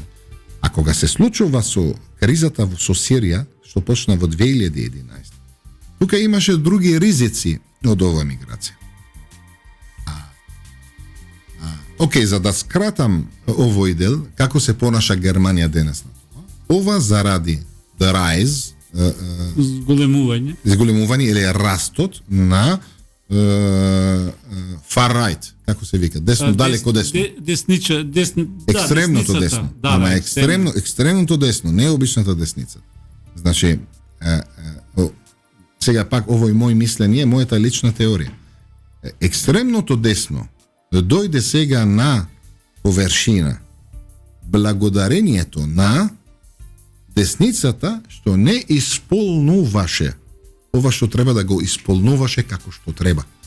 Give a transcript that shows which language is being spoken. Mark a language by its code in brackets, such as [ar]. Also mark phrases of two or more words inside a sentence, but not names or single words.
[mk] А кога се случува со кризата со Сирија, што почна во 2011, тука имаше други ризици од оваа миграција. Океј, за да скратам овој дел, како се понаша Германија денес на тоа? Ова заради [en] the rise, [mk] зголемување или растот на [en] far right, [mk] како се вика, десно, далеко десно. Екстремното десно. Ама екстремното десно, не обичната десница. Значи, сега пак овој мој мислење, мојата лична теорија. Екстремното десно дојде сега на површина благодарението на десницата што не исполнуваше ова што треба да го исполнуваше како што треба.